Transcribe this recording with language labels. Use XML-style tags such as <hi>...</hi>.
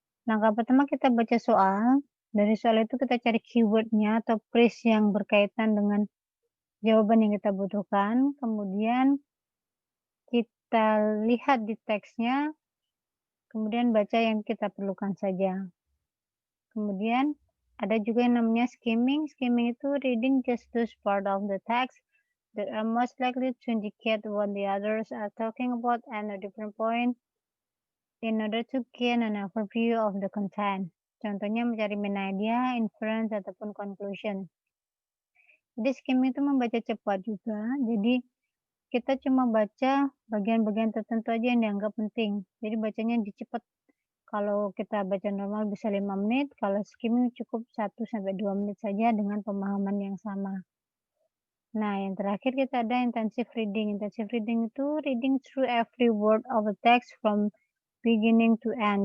<id>Langkah pertama kita baca soal. Dari soal itu kita cari keyword-nya atau phrase yang berkaitan dengan jawaban yang kita butuhkan. Kemudian kita lihat di teksnya, kemudian baca yang kita perlukan saja. Kemudian ada juga yang namanya skimming.</id> <en>Skimming itu reading just those part of the text that are most likely to indicate what the others are talking about and a different point in order to gain an overview of the content.</en> <id>Contohnya mencari main idea, inference, ataupun conclusion. Jadi skimming itu membaca cepat juga. Jadi kita cuma baca bagian-bagian tertentu aja yang dianggap penting. Jadi bacanya dicepat. Kalau kita baca normal bisa 5 menit, kalau skimming cukup 1-2 menit saja dengan pemahaman yang sama. Nah, yang terakhir kita ada intensive reading.</id> <en>Intensive reading itu reading through every word of a text from beginning to end.</en>